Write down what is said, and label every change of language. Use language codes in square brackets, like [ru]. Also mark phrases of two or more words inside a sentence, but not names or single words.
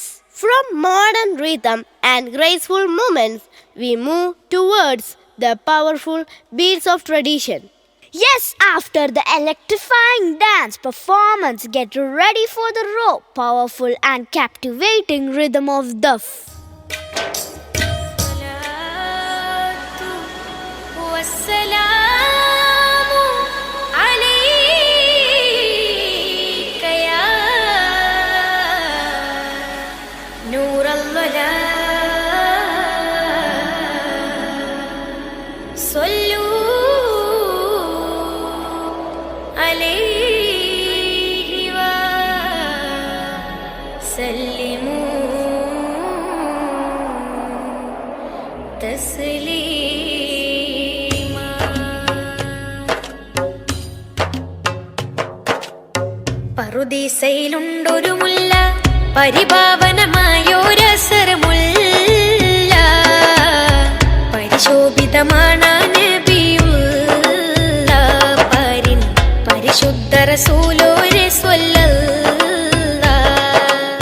[en] From modern rhythm and graceful movements, we move towards the powerful beats of tradition. Yes, after the electrifying dance performance, get ready for the raw, powerful and captivating rhythm of duf. [ar] والسلام عليك يا نور الظلام صلوا عليه وسلموا تسليما. [ml] പറുദീസയിലുണ്ടൊരു മുല്ല പരിപാവനമായൊരസരമുല്ല പരിശോഭിതമാണ് നബിയുള്ള പരിൻ പരിശുദ്ധ റസൂലോരെ സ്വല്ലല്ലാഹ്.